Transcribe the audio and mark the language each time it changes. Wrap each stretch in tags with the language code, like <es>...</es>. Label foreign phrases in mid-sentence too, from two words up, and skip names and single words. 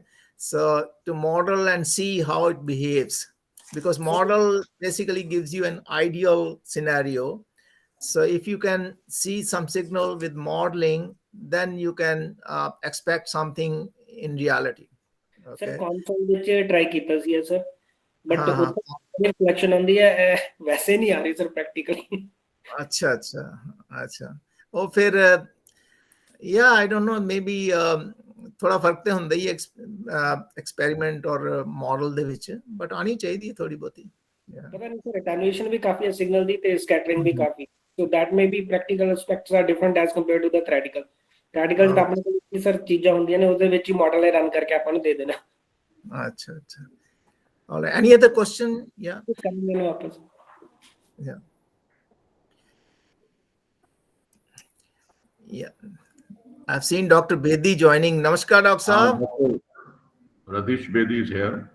<en>So to model and see how it behaves, because model basically gives you an ideal scenario. So if you can see some signal with modeling, then you can expect something in reality. Okay. Sir, console which try</en> <pa>ਕੀਤਾ ਸੀ</pa> <en>sir, but reflection on the</en> <hi>वैसे नहीं आ रही</hi> <en>sir practically.</en> <hi>अच्छा. और फिर</hi> <en>yeah, I don't know, maybe</en> <hi>थोड़ा फर्क तो ਹੁੰਦਾ ही एक्सपेरिमेंट और मॉडल</hi> <pa>ਦੇ ਵਿੱਚ,</pa> <hi>बट आनी चाहिए थोड़ी बहुती. पता नहीं sir, attenuation भी काफी है, signal</hi> <pa>ਦੀ ਤੇ</pa> <hi>scattering भी काफी.</hi> <en>So that may be practical aspects are different as compared to the theoretical.</en> <pa>Theoretical ਤਾਂ ਆਪਣੇ ਕੋਲ ਸਰ ਚੀਜ਼ਾਂ ਹੁੰਦੀਆਂ ਨੇ, ਉਹਦੇ ਵਿੱਚ ਹੀ ਮਾਡਲ ਰਨ ਕਰਕੇ ਆਪਾਂ ਨੂੰ ਦੇ ਦੇਣਾ.</pa> <hi>अच्छा.</hi> <en>All right. Any other question? Yeah. Yeah. I've seen Dr. Bedi joining. Namaskar, Dr. Saab. Radish Bedi is here.</en>